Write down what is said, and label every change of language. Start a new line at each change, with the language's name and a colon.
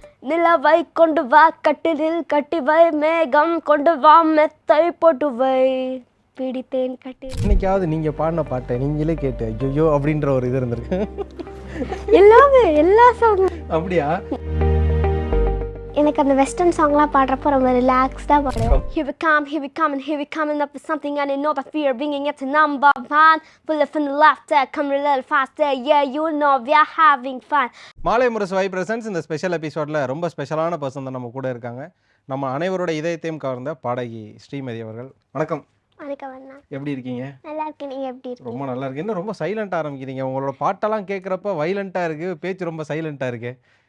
Tamil: நிலவை கொண்டு வா கட்டிலில் கட்டி வை, மேகம் கொண்டு வா மெத்தை போட்டு வை, பிடித்தேன் கட்டி. இன்னைக்காவது நீங்க பாடின பாட்டை நீங்களே கேட்டு ஐயோ அப்படின்ற ஒரு இது இருந்திருக்கு? எல்லாமே எல்லா சாங்கும் அப்படியா? எனக்கு அந்த வெஸ்டர்ன் சாங்லாம் பாடுறப்போ ரொம்ப ரிலாக்ஸ்டாக பாடுவேன்.
English: Here we come, here we come, and here we coming up with something I didn't know but we are bringing it to number one. Full of laughter, come a little faster, yeah you know we are having fun.
Tamil: மாலை முரசு வை presence இந்த special எபிசோடில் ரொம்ப ஸ்பெஷலான person தான் நம்ம கூட இருக்காங்க. நம்ம அனைவரோட இதயத்தையும் கவர்ந்த பாடகி ஸ்ரீமதி அவர்கள். வணக்கம். வணக்கம் அண்ணா. எப்படி இருக்கீங்க? நல்லா இருக்கேன், நீங்கள் எப்படி இருக்கீங்க? ரொம்ப நல்லா இருக்கு. என்ன ரொம்ப சைலண்டாக ஆரம்பிக்கிறீங்க? உங்களோட பாட்டெல்லாம் கேட்குறப்ப வைலண்ட்டாக இருக்குது, பேச்சு ரொம்ப சைலண்ட்டாக இருக்குது.